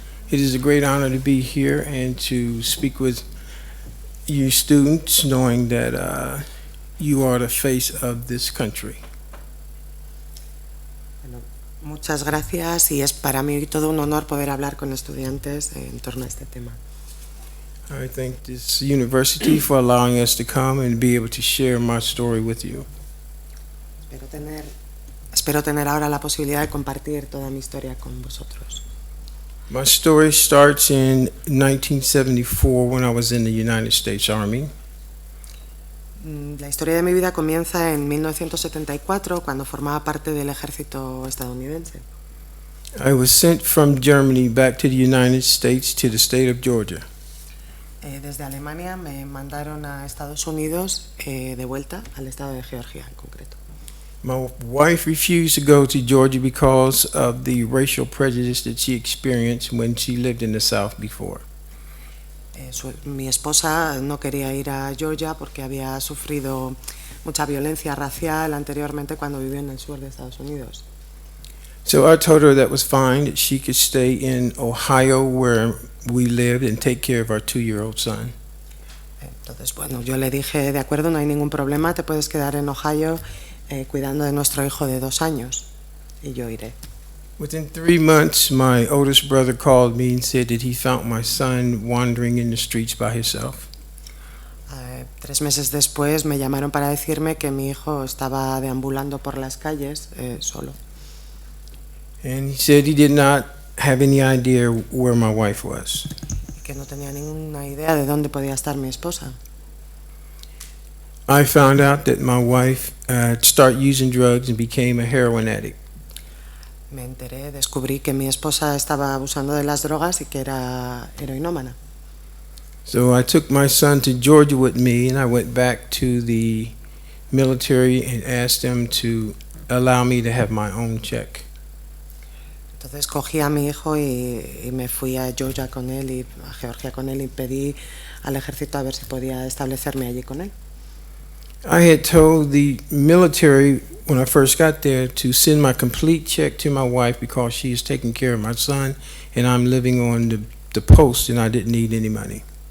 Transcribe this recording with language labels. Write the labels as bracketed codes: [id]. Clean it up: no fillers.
[en] It is a great honor to be here and to speak with you students, knowing that you are the face of this country. [es] Bueno, muchas gracias y es para mí todo un honor poder hablar con estudiantes en torno a este tema. [en] I thank this university for allowing us to come and be able to share my story with you. [es] Espero tener ahora la posibilidad de compartir toda mi historia con vosotros. [en] My story starts in 1974 when I was in the United States Army. [es] La historia de mi vida comienza en 1974 cuando formaba parte del ejército estadounidense. [en] I was sent from Germany back to the United States to the state of Georgia. [es] Desde Alemania me mandaron a Estados Unidos de vuelta al estado de Georgia en concreto. [en] My wife refused to go to Georgia because of the racial prejudice that she experienced when she lived in the South before. [es] Mi esposa no quería ir a Georgia porque había sufrido mucha violencia racial anteriormente cuando vivió en el sur de Estados Unidos. [en] So I told her that was fine, that she could stay in Ohio where we lived and take care of our 2-year-old son. [es] Entonces, bueno, yo le dije, de acuerdo, no hay ningún problema, te puedes quedar en Ohio cuidando de nuestro hijo de 2 años y yo iré. [en] Within 3 months, my oldest brother called me and said that he found my son wandering in the streets by himself. [es] 3 meses después me llamaron para decirme que mi hijo estaba deambulando por las calles solo. [en] And he said he did not have any idea where my wife was. [es] Y que no tenía ninguna idea de dónde podía estar mi esposa. [en] I found out that my wife started using drugs and became a heroin addict. [es] Descubrí que mi esposa estaba abusando de las drogas y que era heroinómana. [en] So I took my son to Georgia with me and I went back to the military and asked them to allow me to have my own check. [es] Entonces cogí a mi hijo y me fui a Georgia con él y a Georgia con él y pedí al ejército a ver si podía establecerme allí con él. [en] I had told the military when I first got there to send my complete check to my wife because she is taking care of my son and I'm living on the post and I didn't need any money.